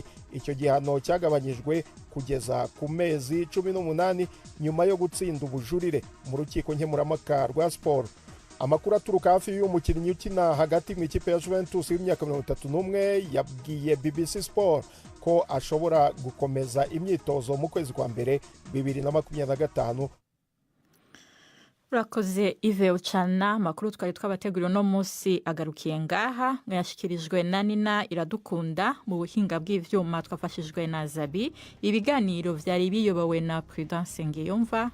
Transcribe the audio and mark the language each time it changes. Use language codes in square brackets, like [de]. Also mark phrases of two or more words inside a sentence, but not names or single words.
[rw] Icyo gihano cyagabanyijwe kugeza ku mezi 18 nyuma yo gutsinda ubujurire mu rukiko nkemurampaka rwa siporo. Amakuru aturuka hafi y'umukinnyi ukina hagati mu ikipe ya Juventus y'imyaka 31 yabwiye BBC Sport ko ashobora gukomeza imyitozo mu kwezi kwa mbere 2025. Urakoze Yves Bucana. [rn] Amakuru twari twabateguriye no munsi agarukiye ngaha, mwashikirijwe na Nina Iradukunda, mu buhinga bw'ivyuma twafashijwe na Zabi. Ibiganiro vyari biyobowe na Prudence Ngiyumva.